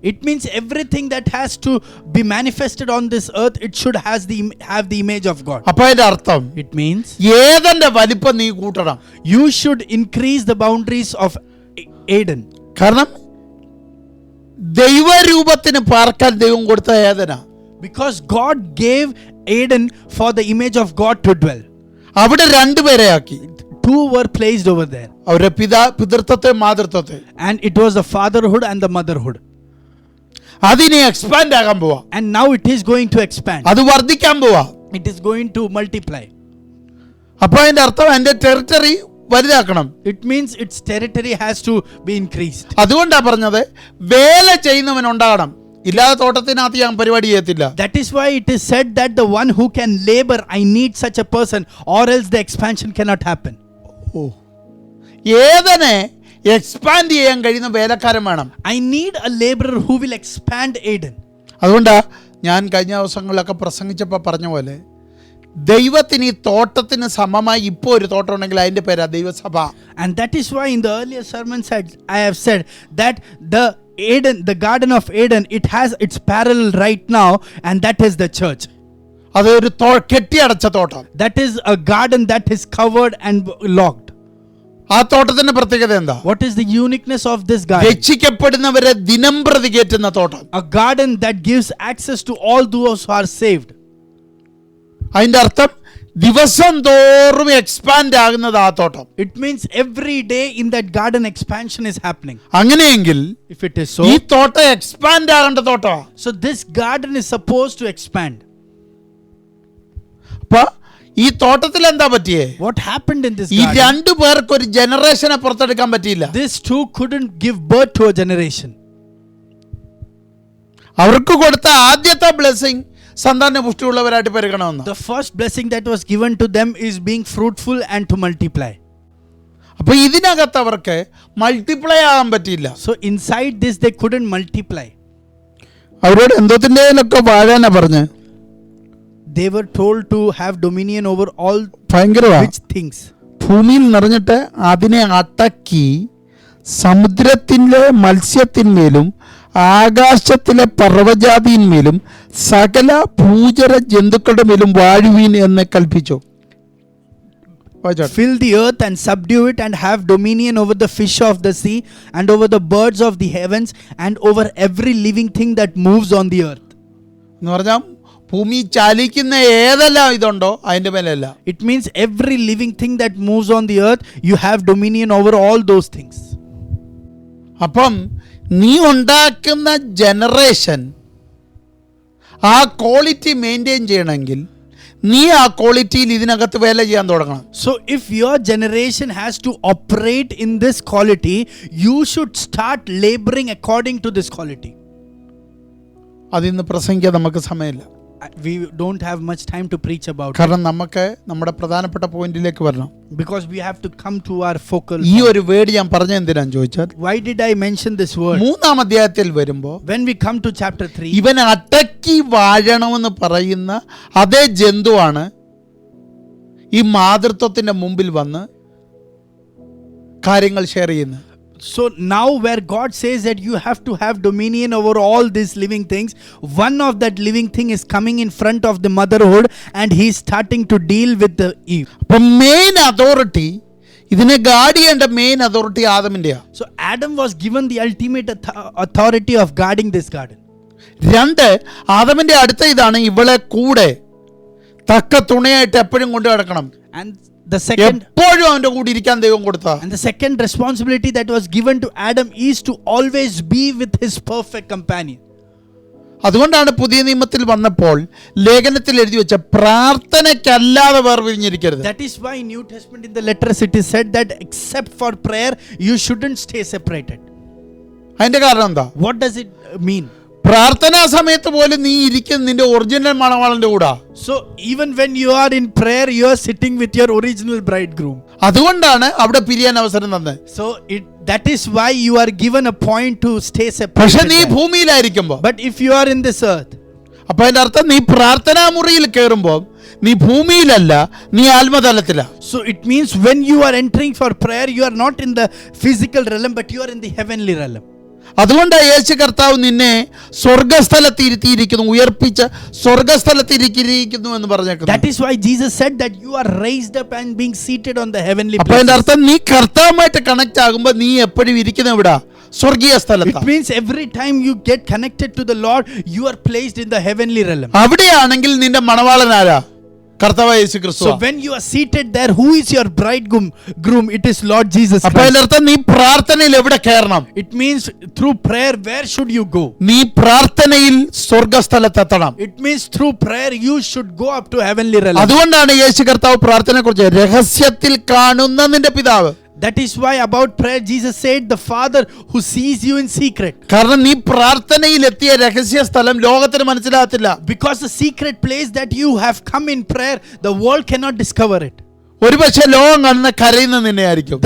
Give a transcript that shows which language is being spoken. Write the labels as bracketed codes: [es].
[en] It means everything that has to be manifested on this earth, it should have the image of God. [ml] അപ്പോൾ അതിൻ്റെ അർത്ഥം [en] It means [ml] ഏദന്റെ വലിപ്പം നീ കൂട്ടണം. [en] you should increase the boundaries of Eden. [ml] കാരണം ദൈവരൂപത്തിന് പാർക്കാൻ ദൈവം കൊടുത്ത ഏദനാ. [en] Because God gave Eden for the image of God to dwell. [ml] അവിടെ 2 പേരെ ആക്കി. [en] 2 were placed over there. [ml] അവരുടെ പിതൃത്വത്തെ മാതൃത്വത്തെ. [en] And it was the fatherhood and the motherhood. [ml] അതിനെ എക്സ്പാൻഡ് ആകാൻ പോവാ. [en] And now it is going to expand. [ml] അത് വർദ്ധിക്കാൻ പോവാ. [en] It is going to multiply. [ml] അപ്പൊ അതിന്റെ അർത്ഥം എന്റെ territory വലുതാക്കണം. [en] It means its territory has to be increased. [ml] അതുകൊണ്ടാ പറഞ്ഞത് വേല ചെയ്യുന്നവൻ ഉണ്ടാകണം, ഇല്ലാതെ തോട്ടത്തിനകത്ത് ഞാൻ പരിപാടി ചെയ്യത്തില്ല. [en] That is why it is said that the one who can labor, I need such a person, or else the expansion cannot happen. [ml] ഏതനെ expand ചെയ്യാൻ കഴിയുന്ന വേലക്കാരൻ വേണം. [en] I need a laborer who will expand Eden. [ml] അതുകൊണ്ടാ ഞാൻ കഴിഞ്ഞ ദിവസങ്ങളിലൊക്കെ പ്രസംഗിച്ചപ്പോൾ പറഞ്ഞ പോലെ ദൈവത്തിന് ഈ തോട്ടത്തിന് സമമായി ഇപ്പോൾ ഒരു തോട്ടം ഉണ്ടെങ്കിൽ അതിൻ്റെ പേരാ ദൈവസഭ. [en] And that is why in the earlier sermons I have said that the Garden of Eden, it has its parallel right now, and that is the church. [ml] അത് ഒരു കെട്ടിയടച്ച തോട്ടം. [en] That is a garden that is covered and locked. [ml] ആ തോട്ടത്തിന്റെ പ്രത്യേകത എന്താ? [en] What is the uniqueness of this garden? [ml] രക്ഷിക്കപ്പെടുന്നവരെ ദിനം പ്രതി കയറ്റുന്ന തോട്ടം. [en] A garden that gives access to all those who are saved. [ml] അതിന്റെ അർത്ഥം ദിവസം തോറും എക്സ്പാൻഡ് ആകുന്നത് ആ തോട്ടം. [en] It means every day in that garden expansion is happening. [ml] അങ്ങനെയെങ്കിൽ [en] If it is so, [ml] ഈ തോട്ടം expand ആകേണ്ട തോട്ടമാണ്. [en] so this garden is supposed to expand. [ml] അപ്പൊ ഈ തോട്ടത്തിൽ എന്താ പറ്റിയേ? [en] What happened in this ഈ garden? [ml] രണ്ടു പേർക്ക് ഒരു ജനറേഷനെ പുറത്തെടുക്കാൻ പറ്റിയില്ല. [en] These two couldn't give birth to a generation. [ml] അവർക്ക് കൊടുത്ത ആദ്യത്തെ ബ്ലെസ്സിങ് സന്താന പുഷ്ടിയുള്ളവരായിട്ട് പെരുകണമെന്ന്. [en] The first blessing that was given to them is being fruitful and to multiply. [ml] അപ്പൊ ഇതിനകത്ത് അവർക്ക് മൾട്ടിപ്ലൈ ആകാൻ പറ്റിയില്ല. [en] So inside this they couldn't multiply. [ml] അവരോട് എന്തോത്തിൻ്റെയിലൊക്കെ വാഴാനാ പറഞ്ഞ്. [en] They were told to have dominion over all [ml] ഭയങ്കരമാണ്. [en] rich things. [ml] ഭൂമിയിൽ നിറഞ്ഞിട്ട് അതിനെ അടക്കി സമുദ്രത്തിലെ മത്സ്യത്തിന്മേലും ആകാശത്തിലെ പർവ്വജാതിന്മേലും സകല ഭൂചര ജന്തുക്കളുടെ മേലും വാഴുവീൻ എന്ന് കൽപ്പിച്ചു. [en] Fill the earth and subdue it, and have dominion over the fish of the sea, and over the birds of the heavens, and over every living thing that moves on the earth. [ml] എന്ന് പറഞ്ഞാൽ ഭൂമി ചലിക്കുന്ന ഏതെല്ലാം ഇതുണ്ടോ അതിന്റെ മേലല്ല. [en] It means every living thing that moves on the earth, you have dominion over all those things. [ml] അപ്പം നീ ഉണ്ടാക്കുന്ന ജനറേഷൻ ആ [en] quality maintain [ml] ചെയ്യണമെങ്കിൽ നീ ആ ക്വാളിറ്റിയിൽ ഇതിനകത്ത് വേല ചെയ്യാൻ തുടങ്ങണം. [en] So if your generation has to operate in this quality, you should start laboring according to this quality. [ml] അതിന്ന് പ്രസംഗിക്കാൻ നമുക്ക് സമയമില്ല. [en] We don't have much time to preach about it, [ml] കാരണം നമുക്ക് നമ്മുടെ പ്രധാനപ്പെട്ട പോയിന്റിലേക്ക് വരണം. [en] because we have to come to our focal ഈ point. [ml] ഒരു വേർഡ് ഞാൻ പറഞ്ഞ എന്തിനാന്ന് ചോദിച്ചാൽ, [en] Why did I mention this word? [ml] 3-ാം അധ്യായത്തിൽ വരുമ്പോൾ [en] When we come to chapter 3, [ml] ഇവൻ അടക്കി വാഴണമെന്ന് പറയുന്ന അതേ ജന്തുവാണ് ഈ മാതൃത്വത്തിന്റെ മുമ്പിൽ വന്ന് കാര്യങ്ങൾ ഷെയർ ചെയ്യുന്നത്. [en] so now where God says that you have to have dominion over all these living things, one of that living thing is coming in front of the motherhood, and he is starting to deal with the Eve. [ml] അപ്പൊ [en] main authority, [ml] ഇതിനെ guard ചെയ്യേണ്ട main authority ആദമിന്റെയാ. [en] So Adam was given the ultimate authority of guarding this garden. [ml] 2, ആദമിന്റെ അടുത്ത ഇതാണ് ഇവളെ കൂടെ തക്ക തുണയായിട്ട് എപ്പോഴും കൊണ്ടു നടക്കണം. [en] And the second [ml] എപ്പോഴും അവന്റെ കൂടെ ഇരിക്കാൻ ദൈവം കൊടുത്ത. [en] And the second responsibility that was given to Adam is to always be with his perfect companion. [ml] അതുകൊണ്ടാണ് പുതിയ നിയമത്തിൽ വന്നപ്പോൾ ലേഖനത്തിൽ എഴുതി വെച്ച പ്രാർത്ഥനയ്ക്കല്ലാതെ വേർപിരിഞ്ഞിരിക്കരുത്. [en] That is why in New Testament in the letters it is said that except for prayer you shouldn't stay separated. [ml] അതിന്റെ കാരണം എന്താ? [en] What does it mean? [ml] പ്രാർത്ഥനാ സമയത്ത് പോലും നീ ഇരിക്കുന്ന നിന്റെ ഒറിജിനൽ മണവാളന്റെ കൂടാ. [en] So even when you are in prayer, you are sitting with your original bridegroom. [ml] അതുകൊണ്ടാണ് അവിടെ പിരിയാൻ അവസരം തന്നെ. [en] So that is why you are given a point to stay [ml] പക്ഷെ [en] separated. [ml] നീ ഭൂമിയിലായിരിക്കുമ്പോ, [en] But if you are in this earth, [ml] അപ്പൊ അതിന്റെ അർത്ഥം നീ പ്രാർത്ഥനാ മുറിയിൽ കയറുമ്പോ നീ ഭൂമിയിലല്ല, നീ ആത്മതലത്തിലാ. [en] so it means when you are entering for prayer, you are not in the physical realm, but you are in the heavenly realm. [ml] അതുകൊണ്ടാണ് യേശു കർത്താവ് നിന്നെ സ്വർഗസ്ഥലത്തിരുത്തിയിരിക്കുന്നു, ഉയർപ്പിച്ച സ്വർഗസ്ഥലത്തിരിക്കുന്നു എന്ന് പറഞ്ഞേക്കുന്നത്. [en] That is why Jesus said that you are raised up and being seated on the heavenly [ml] അപ്പൊ അതിന്റെ [en] places. [ml] അർത്ഥം നീ കർത്താവുമായിട്ട് connect ആകുമ്പോ നീ എപ്പോഴും ഇരിക്കുന്ന എവിടാ? സ്വർഗീയ [en] It [ml] സ്ഥലത്ത്. [en] means every time you get connected to the Lord, you are placed in the heavenly realm. [ml] അവിടെയാണെങ്കിൽ നിന്റെ മണവാളൻ ആരാ? കർത്താവായ യേശു ക്രിസ്തു. [en] So when you are seated there, who is your bridegroom? It is Lord Jesus [ml] അപ്പൊ [en] Christ. [ml] അതിനർത്ഥം നീ പ്രാർത്ഥനയിൽ എവിടെ കയറണം? [en] It means through prayer, where should you go? [ml] നീ പ്രാർത്ഥനയിൽ സ്വർഗസ്ഥലത്തെത്തണം. [en] It means through prayer you should go up to heavenly realms. [ml] അതുകൊണ്ടാണ് യേശു കർത്താവ് പ്രാർത്ഥനയെ കുറിച്ച് രഹസ്യത്തിൽ കാണുന്ന നിന്റെ പിതാവ്. [en] That is why about prayer Jesus said, the Father who sees you in secret. [ml] കാരണം നീ പ്രാർത്ഥനയിൽ എത്തിയ രഹസ്യ സ്ഥലം ലോകത്തിന് മനസ്സിലാകത്തില്ല. [en] Because the secret place that you have come in prayer, the world cannot discover it. [ml] ഒരുപക്ഷെ ലോകം കാണുന്ന കരയുന്ന നിന്നെ ആയിരിക്കും.